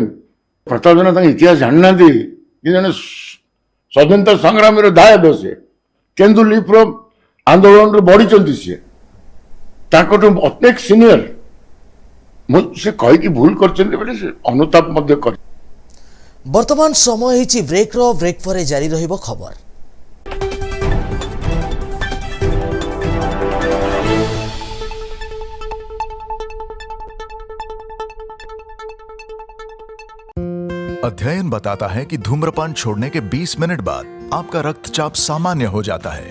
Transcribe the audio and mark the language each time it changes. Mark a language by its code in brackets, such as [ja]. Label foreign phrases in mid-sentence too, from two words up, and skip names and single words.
[or] ପ୍ରତାପ ଜେନା ତାଙ୍କ ଇତିହାସ ଜାଣିନାହାନ୍ତି କି ଜଣେ ସ୍ୱାଧୀନତା ସଂଗ୍ରାମୀର ଦାୟଦ, ସିଏ କେନ୍ଦୁ ଲିପ୍ର ଆନ୍ଦୋଳନରେ ବଢିଛନ୍ତି, ସିଏ ତାଙ୍କଠୁ ଅନେକ ସିନିୟର। ମୁଁ ସେ କହିକି ଭୁଲ କରିଛନ୍ତି ବୋଲି ସେ ଅନୁତାପ ମଧ୍ୟ କରି। ବର୍ତ୍ତମାନ ସମୟ ହୋଇଛି ବ୍ରେକ ର, ବ୍ରେକ ପରେ ଜାରି ରହିବ ଖବର। [hi] अध्ययन बताता है कि धूम्रपान छोड़ने के 20 मिनट बाद आपका रक्तचाप सामान्य हो जाता है।